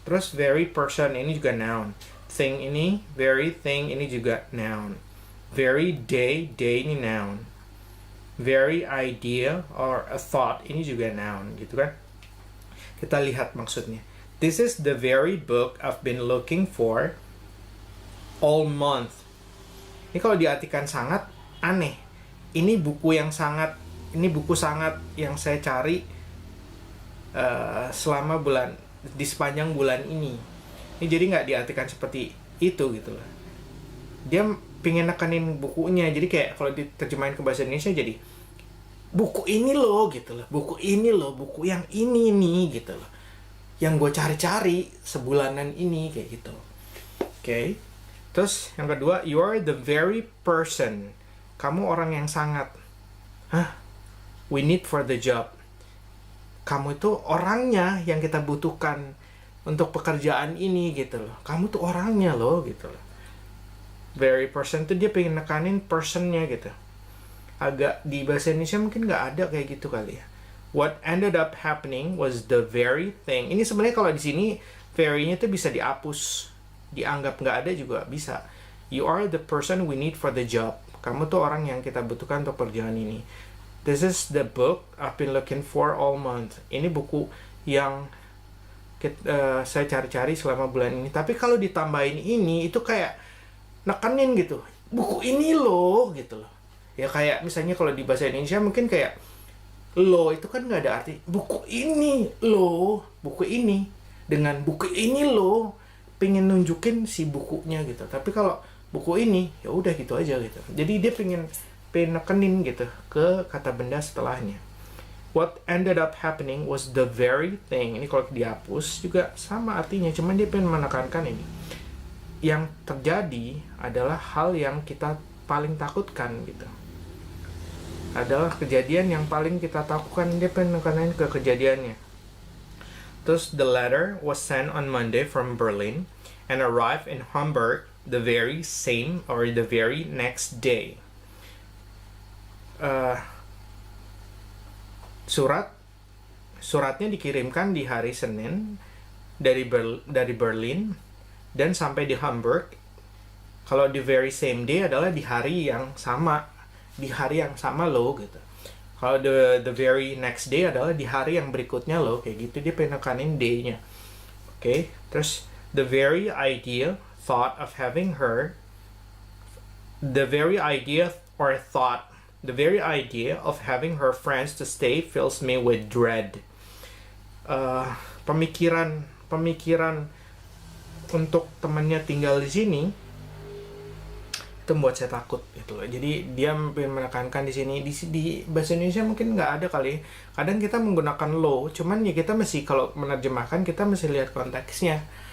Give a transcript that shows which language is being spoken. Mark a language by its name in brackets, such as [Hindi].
[Indonesian] Terus very person ini juga noun. Thing ini, very thing ini juga noun. Very day ini noun. Very idea or a thought ini juga noun gitu kan. Kita lihat maksudnya. [English] This is the very book I've been looking for all month. [Indonesian] Ini kalau diartikan sangat aneh. Ini buku sangat yang saya cari selama di sepanjang bulan ini. Ini jadi nggak diartikan seperti itu gitu loh. Dia pengen nekenin bukunya. Jadi kayak kalau diterjemahin ke bahasa Indonesia jadi buku ini loh gitu loh. Buku ini loh, buku yang ini nih gitu loh. Yang gue cari-cari sebulanan ini kayak gitu. Oke. Terus yang kedua, [English] you are the very person. [Indonesian] Kamu orang yang sangat [English] we need for the job. [Indonesian] Kamu itu orangnya yang kita butuhkan untuk pekerjaan ini gitu loh. Kamu tuh orangnya loh gitu loh. Very person tuh dia pengen nekanin personnya gitu. Agak di bahasa Indonesia mungkin nggak ada kayak gitu kali ya. [English] What ended up happening was the very thing. [Indonesian] Ini sebenarnya kalau di sini very-nya tuh bisa dihapus, dianggap nggak ada juga bisa. [English] You are the person we need for the job. [Indonesian] Kamu tuh orang yang kita butuhkan untuk pekerjaan ini. [English] This is the book I've been looking for all month. [Indonesian] Ini buku yang saya cari-cari selama bulan ini. Tapi kalau ditambahin ini, itu kayak nekenin gitu. Buku ini loh, gitu loh. Ya kayak misalnya kalau di bahasa Indonesia mungkin kayak lo itu kan nggak ada arti. Buku ini loh, buku ini. Dengan buku ini loh, pengen nunjukin si bukunya gitu. Tapi kalau buku ini, ya udah gitu aja gitu. Jadi dia pengen nekenin gitu ke kata benda setelahnya. [English] What ended up happening was the very thing. [Indonesian] Ini kalau dihapus juga sama artinya, cuman dia pengen menekankan ini. Yang terjadi adalah hal yang kita paling takutkan gitu. Adalah kejadian yang paling kita takutkan, dia pengen menekankan ke kejadiannya. [English] Terus the letter was sent on Monday from Berlin and arrived in Hamburg the very same or the very next day. [Indonesian] Suratnya dikirimkan di hari Senin dari Berlin dan sampai di Hamburg. Kalau the very same day adalah di hari yang sama loh gitu. Kalau the very next day adalah di hari yang berikutnya loh, kayak gitu. Dia penekanin day-nya. Oke. [English] Terus the very idea thought of having her, the very idea or thought, the very idea of having her friends to stay fills me with dread. [Indonesian] Pemikiran untuk temannya tinggal di sini itu membuat saya takut gitu loh. Jadi dia menekankan di sini di bahasa Indonesia mungkin nggak ada kali. Kadang kita menggunakan lo, cuman ya kita mesti kalau menerjemahkan kita mesti lihat konteksnya.